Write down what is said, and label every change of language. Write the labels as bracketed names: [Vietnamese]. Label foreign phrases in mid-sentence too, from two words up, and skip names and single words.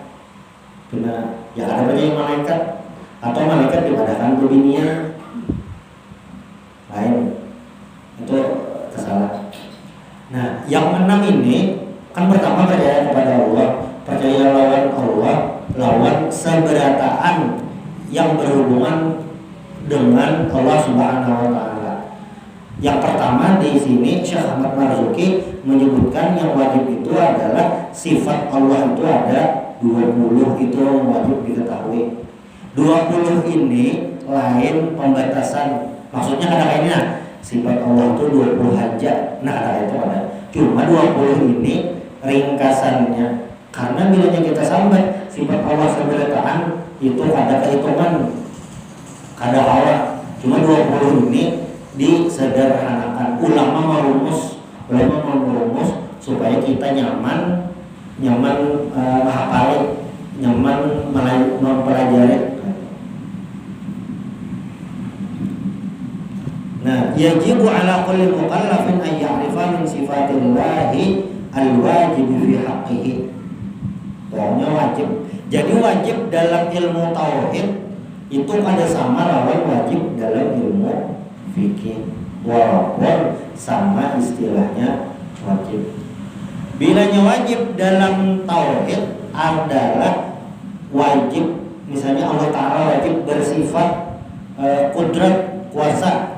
[Indonesian] Kena ya ada banyak malaikat atau malaikat dipadakan dunia lain, itu salah. Nah, yang 6 ini kan pertama percaya kepada Allah, percaya lawan Allah, lawan seberataan yang berhubungan dengan Allah [Arabic] سبحانه وتعالى. [Indonesian] Yang pertama di sini Syekh Ahmad Marzuki menyebutkan yang wajib itu adalah sifat Allah itu ada 20, itu wajib diketahui. 20 ini lain pembatasan. Maksudnya kadang-kadang sifat Allah itu 20 aja. Nah, ada itu ada. Cuma 20 ini ringkasannya. Karena bilanya kita sampai sifat Allah seberataan itu ada kehitungan, kada Allah. Cuma 20 ini disederhanakan. Ulama merumus supaya kita nyaman menghafal, nyaman mempelajari. Nah, [Arabic] يجب على كل مكلف أن يعرف من صفات الله الواجب في حقه. [Indonesian] Pokoknya wajib. Jadi wajib dalam ilmu tauhid itu ada sama lawan wajib dalam ilmu fikih, walaupun sama istilahnya wajib. Bilanya wajib dalam tauhid adalah wajib, misalnya Allah Ta'ala wajib bersifat kudrat, kuasa.